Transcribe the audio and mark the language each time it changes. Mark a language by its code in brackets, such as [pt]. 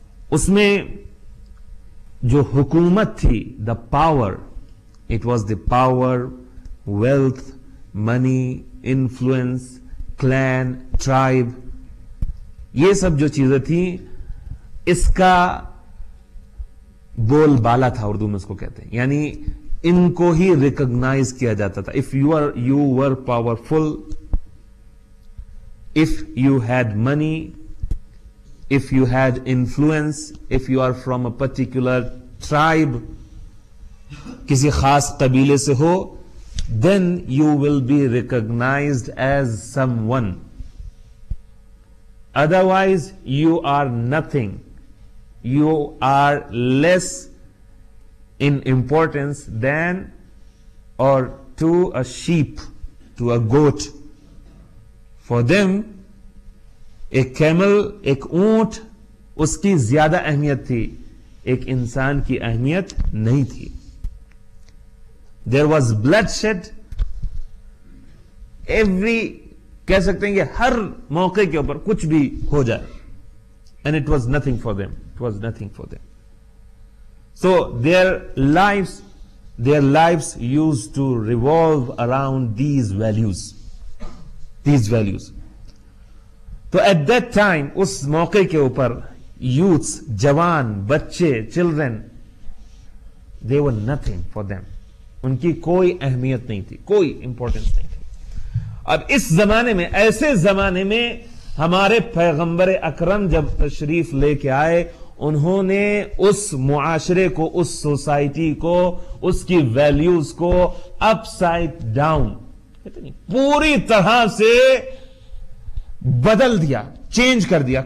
[ur] اس میں جو حکومت تھی، the power, it was the power, wealth, money, influence, clean, tribe, یہ سب جو چیزیں تھیں، اس کا بول بالا تھا، اردو میں اس کو کہتے ہیں، یعنی ان کو ہی ریکگنائز کیا جاتا تھا. [en] If you were powerful, if you had money, if you had influence, if you are from a particular tribe, کسی خاص قبیلے سے ہو، then you will be recognized as someone. Otherwise you are nothing. You are less in importance than or to a sheep, to a goat. For them, [ur] ایک camel, ایک اونٹ، اس کی زیادہ اہمیت تھی، ایک انسان کی اہمیت نہیں تھی. [en] There was bloodshed every، [ur] کہہ سکتے ہیں کہ ہر موقع کے اوپر کچھ بھی ہو جائے، [en] and it was nothing for them. It was nothing for them. So their lives used to revolve around these values. [ur] تو [en] at that time [ur] اس موقع کے اوپر یوتھس, جوان, بچے, children, [en] they were nothing for them. [ur] ان کی کوئی اہمیت نہیں تھی, کوئی امپورٹنس نہیں تھی. اب اس زمانے میں, ایسے زمانے میں ہمارے پیغمبر اکرم جب تشریف لے کے آئے, انہوں نے اس معاشرے کو, اس سوسائٹی کو, اس کی ویلیوز کو اپ سائڈ ڈاؤن پوری طرح سے بدل دیا, چینج کر دیا.